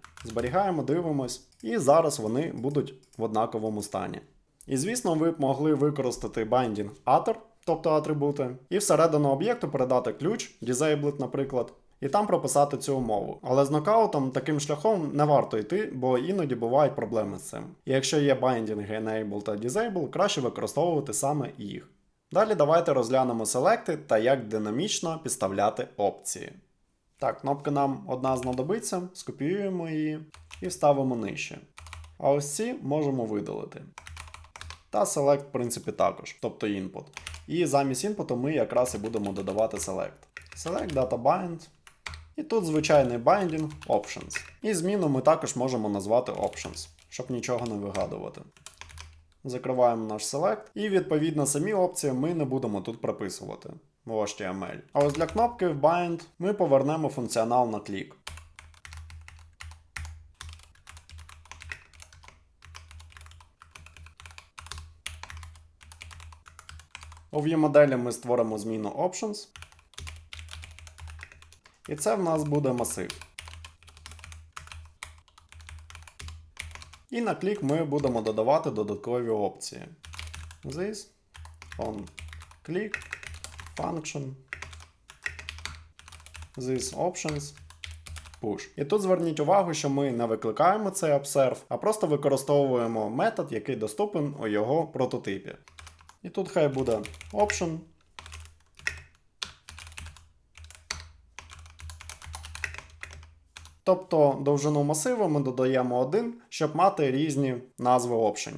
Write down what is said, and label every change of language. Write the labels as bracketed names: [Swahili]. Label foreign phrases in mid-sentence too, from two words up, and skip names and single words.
[Ukrainian] Зберігаємо, дивимось, і зараз вони будуть в однаковому стані. І звісно, ви б могли використати [English] binding attr, [Ukrainian] тобто атрибути, і всередину об'єкту передати ключ, disabled, наприклад, і там прописати цю умову. Але з нокаутом таким шляхом не варто йти, бо іноді бувають проблеми з цим. І якщо є [English] binding, enable [Ukrainian] та disable, краще використовувати саме їх. Далі давайте розглянемо селекти та як динамічно підставляти опції. Так, кнопка нам одна знадобиться, скопіюємо її і вставимо нижче. А ось ці можемо видалити. Та select, в принципі, також, тобто input. І замість інпуту ми якраз і будемо додавати select. [English] Select data bind. [Ukrainian] І тут звичайний [English] binding options. [Ukrainian] І зміну ми також можемо назвати options, щоб нічого не вигадувати. Закриваємо наш select. І відповідно самі опції ми не будемо тут прописувати в HTML. А ось для кнопки в bind ми повернемо функціонал на клік. У view-моделі ми створимо зміну options. І це в нас буде масив. І на клік ми будемо додавати додаткові опції. [English] This, on click, function, this options, push. [Ukrainian] І тут зверніть увагу, що ми не викликаємо цей observe, а просто використовуємо метод, який доступен у його прототипі. І тут хай буде option. Тобто довжину масиву ми додаємо 1, щоб мати різні назви опшенів.